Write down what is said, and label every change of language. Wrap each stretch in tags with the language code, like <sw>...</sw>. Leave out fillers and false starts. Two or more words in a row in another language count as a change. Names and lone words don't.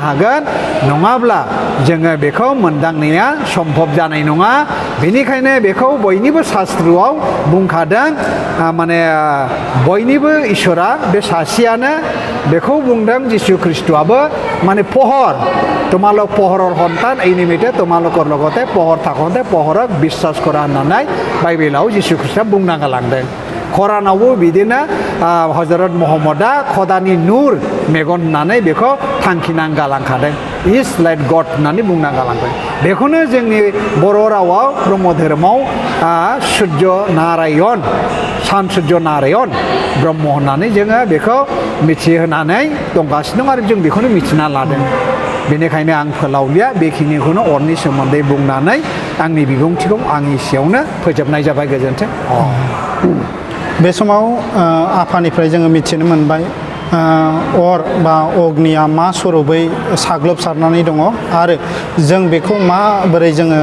<brx>हागोन नङाब्ला जोङो बेखौ मोनदांनाया सम्भब जानाय नङा बेनिखायनो बेखौ बयनिबो शास्त्रआव बुंखादों माने बयनिबो इसोरा बे सासेयानो बेखौ बुंदों जिशु ख्रिस्टआबो माने पहर</brx> <as>তোমালোক পহৰৰ সন্তান এই নিমিত্তে তোমালোকৰ লগতে পহৰ থাকোঁতে পহৰক বিশ্বাস কৰা</as> <brx>होननानै बाइबेलाव जिशु ख्रिस्टआ बुंना गालांदों खरानावबो बिदिनो हजरत महम्मदा खदानि नुर मेगन होननानै बेखौ थांखिना गालांखादों</brx> <en>is like God</en> <brx>होननानै बुंना गालांदों बेखौनो जोंनि बर' रावाव ब्रह्म धोरोमाव सूर्य नारायण सान सूर्य नारायण ब्रह्म होननानै जोङो बेखौ मिथिहोनानै दंगासिनो दं आरो जों बेखौनो मिथिना लादों बेनिखायनो आं फोलावलिया बेखिनिखौनो अरनि सोमोन्दै बुंनानै आंनि बिबुंथिखौ आं एसेयावनो फोजोबनाय जाबाय गोजोन्थों बे समाव आफानिफ्राय जोङो मिथिनो मोनबाय अर बा अग्निया मा स्वरूपै साग्लोबसारनानै दङ आरो जों बेखौ माबोरै जोङो</brx>